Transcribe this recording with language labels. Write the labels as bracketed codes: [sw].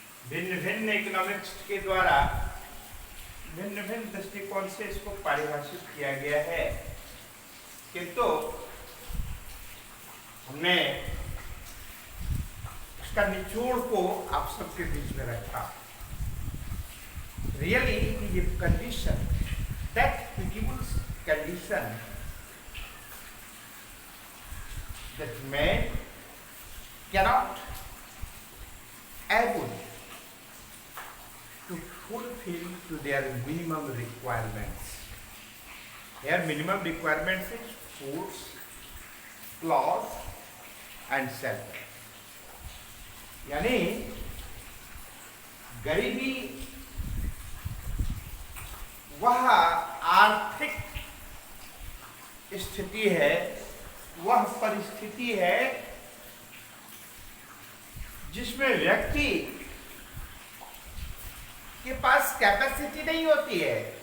[hi] भिन्न भिन्न इकोनॉमिक्स के द्वारा भिन्न भिन्न दृष्टिकोण से इसको परिभाषित किया गया है, किंतु हमने उसका निचोड़ को आप सबके बीच में रखा। [en] Really it is a condition, that pitiable condition that man cannot able to fulfill to their minimum requirements. Their minimum requirements is food, clothes and shelter. [hi] यानी गरीबी वह आर्थिक स्थिति है, वह परिस्थिति है जिसमें व्यक्ति के पास कैपेसिटी नहीं होती है।